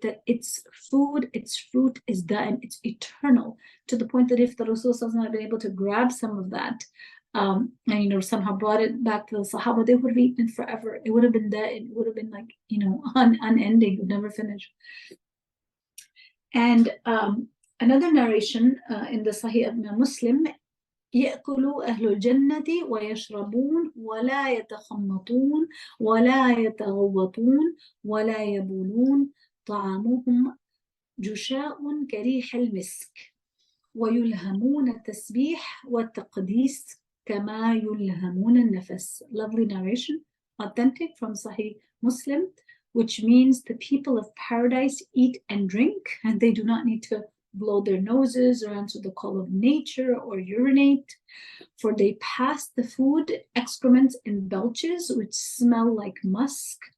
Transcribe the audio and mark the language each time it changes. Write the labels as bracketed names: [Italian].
[English] That its food, its fruit is da'im, it's eternal, to the point that if the Rasul had been able to grab some of that, and somehow brought it back to the Sahaba, they would have eaten it forever. It would have been da'im, it would have been like, unending, it would never finish. And another narration in the Sahih of Muslim, [Arabic] يأكل أهل الجنة ويشربون ولا يتخمطون ولا يتغوطون ولا يبولون طعامهم جشاء كريح المسك ويلهمون التسبيح والتقديس كما يلهمون النفس. [English] Lovely narration, authentic from Sahih Muslim, which means the people of paradise eat and drink, and they do not need to blow their noses or answer the call of nature or urinate, for they pass the food, excrements, and belches, which smell like musk.